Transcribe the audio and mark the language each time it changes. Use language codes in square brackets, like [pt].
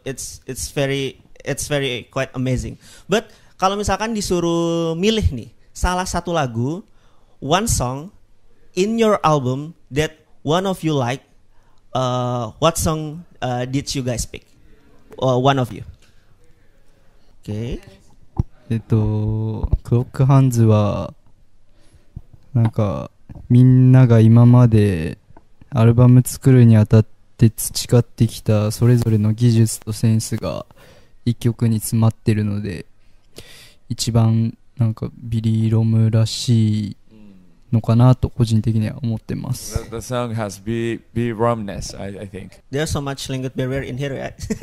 [en] It's very quite amazing. But [id] kalau misalkan disuruh milih nih salah satu lagu, [en] one song in your album that one of you like, what song did you guys pick? One of you. Okay. [ja] クロックハンズはなんかみんなが今までアルバム作るにあたって培ってきたそれぞれの技術とセンスが一曲に詰まってるので、一番なんかビリー・ロムらしいのかなと個人的には思ってます。 [en] The song has be Romness, I think. There's so much language barrier in here, right?